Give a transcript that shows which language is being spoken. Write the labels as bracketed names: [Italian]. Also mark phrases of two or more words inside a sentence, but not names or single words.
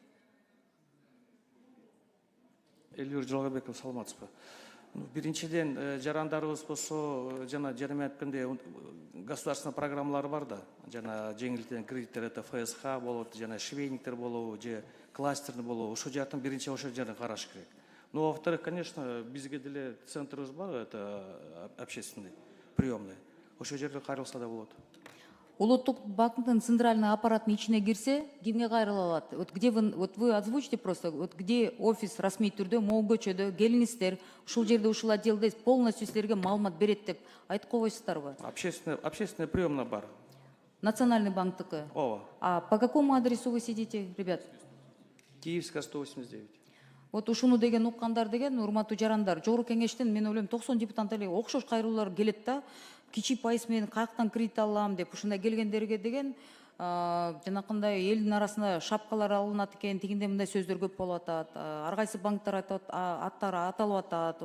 [Kyrgyz] Элвира Жыргалбекова, саламатсызбы? Биринчиден, жарандарыбыз болсо, жана жарыма айткандай государственный программалар бар да. Жана жеңилтилген кредиттер, это ФСХ болот, жана швейниктер болобу, же кластерный болобу. Ошол жактан биринчи ошол жерден караш керек. [Russian] Но во-вторых, конечно, [Kyrgyz] бизге деле центрыбыз бар, [Russian] это общественный, приемный. [Kyrgyz] Ошол жерде кайрылса да болот. Улуттук банктын центральный аппараттын ичине кирсе, кимге кайрыла алат? [Russian] Вот вы озвучите просто, вот где офис [Kyrgyz] расмий түрдө, могу көчөдө, келиңиздер, ушул жерде ушул отделде полностью силерге маалымат берет деп айтып койбойсуздарбы? [Russian] Общественная приемная бар. [Kyrgyz] Национальный банктыкы? Ооба. [Russian] А по какому адресу вы сидите, ребят? Киевская, 189. [Kyrgyz] Вот ушуну деген уккандар деген, урматтуу жарандар, жогорку кеңештен мен ойлойм 90 депутат эле окшош кайрылуулар келет да. Кичи пайыз менен каяктан кредит алам деп ушундай келгендерге деген жанакындай элдин арасында шапкалар алынат экен, тигиндей мындай сөздөр көп болуп атат. Ар кайсы банктар аттары аталып атат.